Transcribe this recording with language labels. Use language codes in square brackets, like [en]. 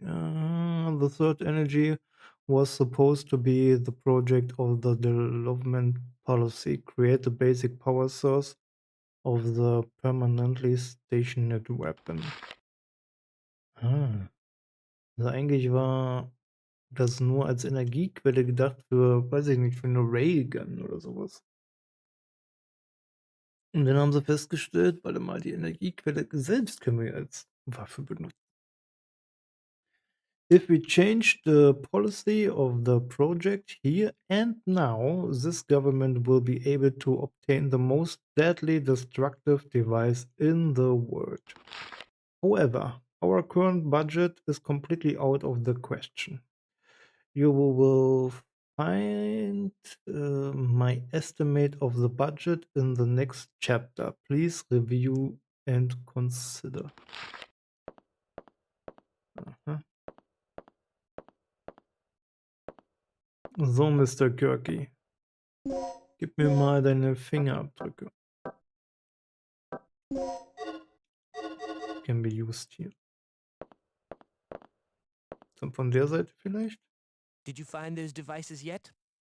[en] The third energy was supposed to be the project of the development policy, create the basic power source of the permanently stationed weapon. [de] Also eigentlich war das nur als Energiequelle gedacht für, weiß ich nicht, für eine Railgun oder sowas. Und dann haben sie festgestellt, warte mal, die Energiequelle selbst können wir als Waffe benutzen. [en] If we change the policy of the project here and now, this government will be able to obtain the most deadly destructive device in the world. However, our current budget is completely out of the question. You will find my estimate of the budget in the next chapter. Please review and consider. Aha. So, Mr. Kirky. [de] Gib mir mal deine Fingerabdrücke. [en] Can be used here. [de] Dann von der Seite vielleicht? [en] Did you find those devices yet?